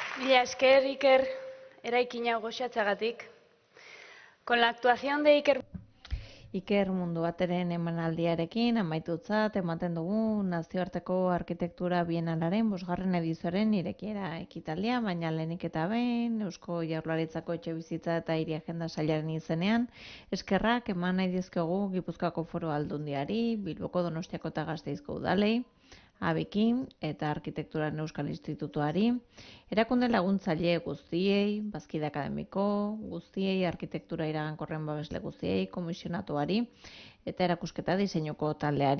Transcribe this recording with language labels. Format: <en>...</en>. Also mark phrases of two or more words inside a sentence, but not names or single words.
<eu>Mila esker, Iker, eraikina goxatzagatik.</eu> <es>Con la actuación de</es> <eu>Iker Mundu Bateren emanaldiarekin amaitutzat ematen dugu nazioarteko arkitektura bienalaren 5. edizioaren irekiera ekitaldia, baina lehenik eta behin Eusko Jaurlaritzako etxebizitza eta hiri agenda sailaren izenean eskerrak eman nahi dizkiogu Gipuzkoako Foru Aldundiari, Bilboko, Donostiako eta Gasteizko udalei, Abikin eta Arkitekturan Euskal Institutuari, erakunde laguntzaile guztiei, bazkide akademiko guztiei, arkitektura iragankorren babesle guztiei, komisionatuari eta erakusketa diseinuko taldeari.</eu>